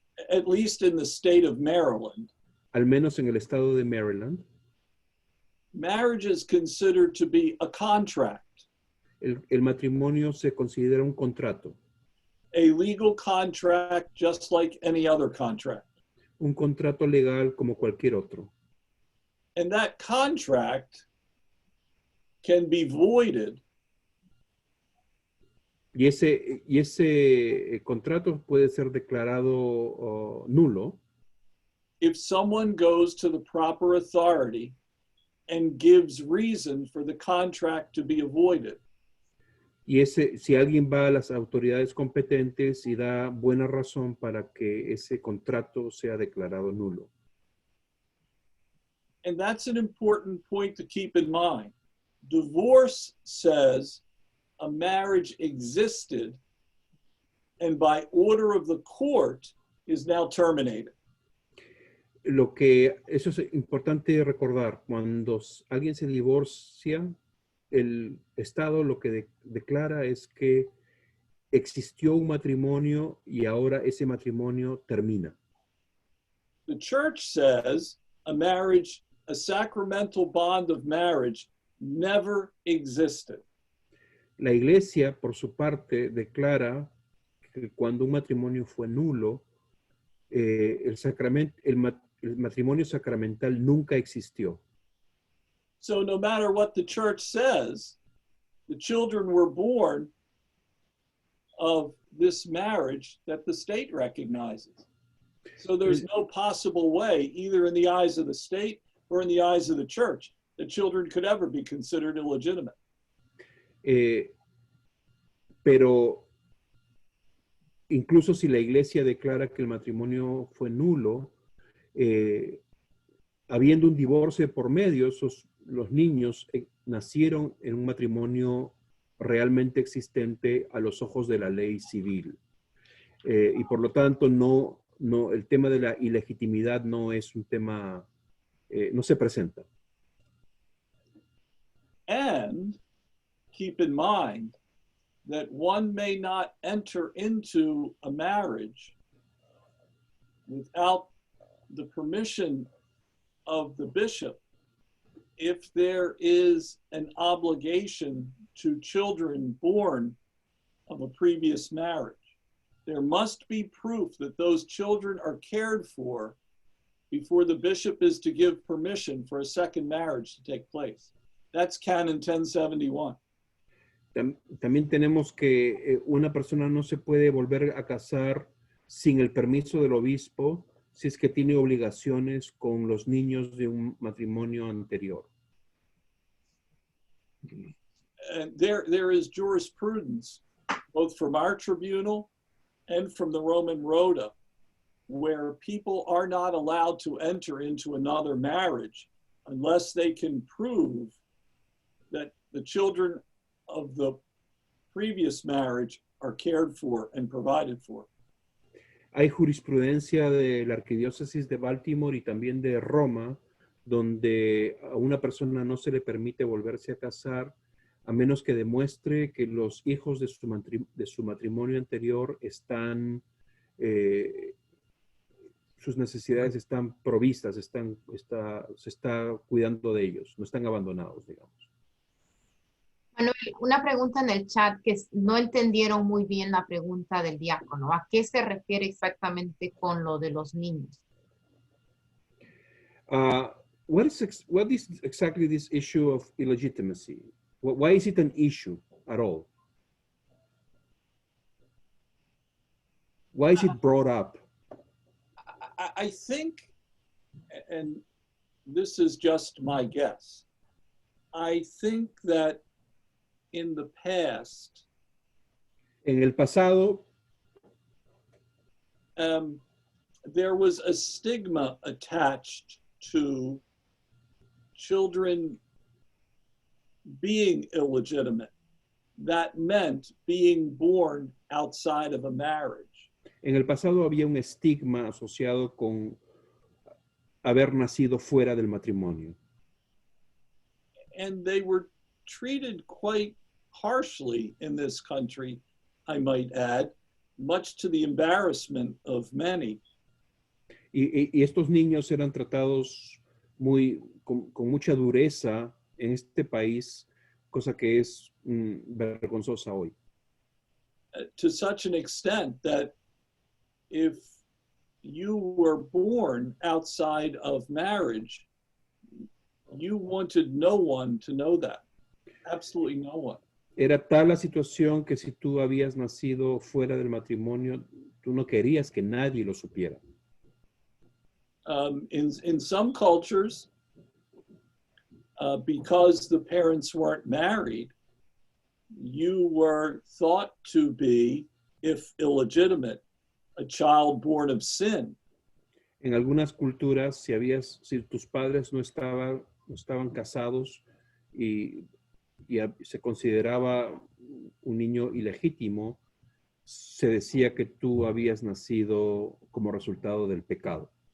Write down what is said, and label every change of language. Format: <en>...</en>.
<en>at least in the state of Maryland,</en> <es>al menos en el estado de Maryland,</es> <en>marriage is considered to be a contract,</en> <es>el matrimonio se considera un contrato,</es> <en>a legal contract just like any other contract.</en> <es>un contrato legal como cualquier otro.</es> <en>And that contract can be voided</en> <es>Y ese contrato puede ser declarado nulo</es> <en>if someone goes to the proper authority and gives reason for the contract to be avoided.</en> <es>y si alguien va a las autoridades competentes y da buena razón para que ese contrato sea declarado nulo.</es> <en>And that's an important point to keep in mind. Divorce says a marriage existed and by order of the court is now terminated.</en> <es>Eso es importante recordar. Cuando alguien se divorcia, el Estado lo que declara es que existió un matrimonio y ahora ese matrimonio termina.</es> <en>The church says a sacramental bond of marriage never existed.</en> <es>La iglesia, por su parte, declara que cuando un matrimonio fue nulo, el matrimonio sacramental nunca existió.</es> <en>So no matter what the church says, the children were born of this marriage that the state recognizes. So there's no possible way, either in the eyes of the state or in the eyes of the church, that children could ever be considered illegitimate.</en> <es>Pero incluso si la iglesia declara que el matrimonio fue nulo, habiendo un divorcio por medio, los niños nacieron en un matrimonio realmente existente a los ojos de la ley civil. Y por lo tanto, el tema de la ilegitimidad no es un tema, no se presenta.</es> <en>And keep in mind that one may not enter into a marriage without the permission of the bishop if there is an obligation to children born of a previous marriage. There must be proof that those children are cared for before the bishop is to give permission for a second marriage to take place. That's Canon 1071.</en> <es>También tenemos que una persona no se puede volver a casar sin el permiso del obispo si es que tiene obligaciones con los niños de un matrimonio anterior.</es> <en>And there is jurisprudence, both from our tribunal and from the Roman Rota, where people are not allowed to enter into another marriage unless they can prove that the children of the previous marriage are cared for and provided for.</en> <es>Hay jurisprudencia de la Arquidiócesis de Baltimore y también de Roma, donde a una persona no se le permite volverse a casar a menos que demuestre que los hijos de su matrimonio anterior están, sus necesidades están provistas, se está cuidando de ellos, no están abandonados, digamos. Manuel, una pregunta en el chat que no entendieron muy bien la pregunta del diácono. ¿A qué se refiere exactamente con lo de los niños?</es> <en>What is exactly this issue of illegitimacy? Why is it an issue at all? Why is it brought up? I think, and this is just my guess, I think that in the past,</en> <es>en el pasado,</es> <en>there was a stigma attached to children being illegitimate. That meant being born outside of a marriage.</en> <es>En el pasado había un estigma asociado con haber nacido fuera del matrimonio.</es> <en>And they were treated quite harshly in this country, I might add, much to the embarrassment of many.</en> <es>Y estos niños eran tratados con mucha dureza en este país, cosa que es vergonzosa hoy.</es> <en>To such an extent that if you were born outside of marriage, you wanted no one to know that. Absolutely no one.</en> <es>Era tal la situación que si tú habías nacido fuera del matrimonio, tú no querías que nadie lo supiera.</es> <en>In some cultures, because the parents weren't married, you were thought to be, if illegitimate, a child born of sin.</en> <es>En algunas culturas, si tus padres no estaban casados y se consideraba un niño ilegítimo, se decía que tú habías nacido como resultado del pecado.</es>